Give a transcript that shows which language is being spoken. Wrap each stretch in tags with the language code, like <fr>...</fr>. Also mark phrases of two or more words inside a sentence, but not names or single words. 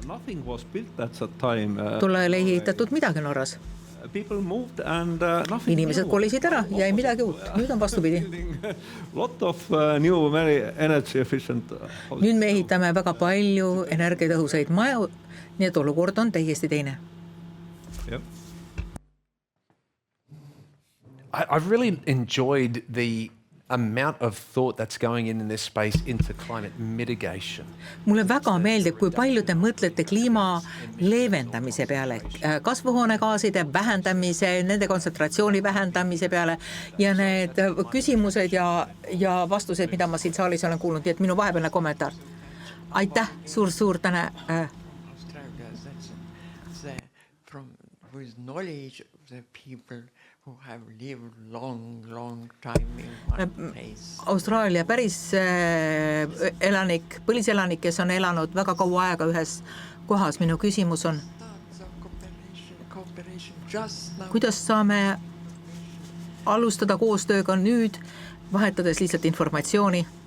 <et>Tolle ei ehitatud midagi Norras. Inimesed kolisid ära ja ei midagi uut. Nüüd on vastupidi. Nüüd me ehitame väga palju energiatõhusaid maju, nii et olukord on täiesti teine.</et> <en>I've really enjoyed the amount of thought that's going in this space into climate mitigation.</en> <et>Mulle väga meeldib, kui palju te mõtlete kliima leevendamise peale, kasvuhoonegaaside vähendamise, nende kontsentratsiooni vähendamise peale ja need küsimused ja vastused, mida ma siin saalis olen kuulnud, et minu vahepealne kommentaar. Aitäh, suur täna.</et> <en>With knowledge of the people who have lived long time in one place.</en> <et>Austraalia päris põliselanik, kes on elanud väga kaua aega ühes kohas. Minu küsimus on, kuidas saame alustada koostööga nüüd, vahetades lihtsalt informatsiooni?</et>